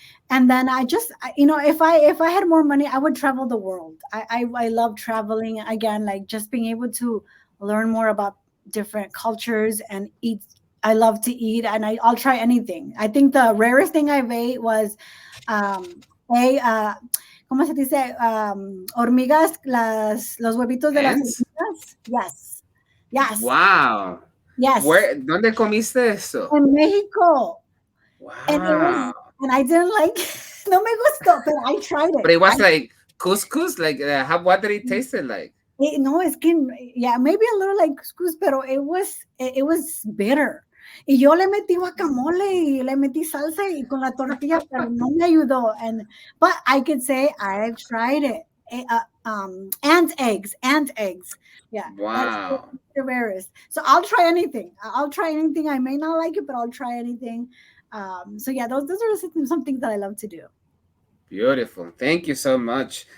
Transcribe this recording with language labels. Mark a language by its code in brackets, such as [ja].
[en] And then if I had more money, I would travel the world. I love traveling, again, like just being able to learn more about different cultures and eat. I love to eat, and I'll try anything. I think the rarest thing I've ate was a [es] ¿cómo se dice? Hormigas, los huevitos de las [en] Ants? [es] hormigas. [en] Yes, yes, Wow. yes. [es] ¿Dónde comiste eso? [en] In Mexico, and it was, Wow. and I didn't like. [es] No me gustó, [en] but I tried But it. it was like couscous, like what did it taste like? [es] No, es que, [en] yeah, maybe a little like couscous, [es] pero [en] it was bitter. [es] Y yo le metí guacamole y le metí salsa y con la tortilla, pero no me ayudó. [en] But I could say I tried it. Ant eggs. Yeah, that's Wow. the rarest. So I'll try anything. I'll try anything. I may not like it, but I'll try anything. So yeah, those are some things that I love to do. Beautiful. Thank you so much.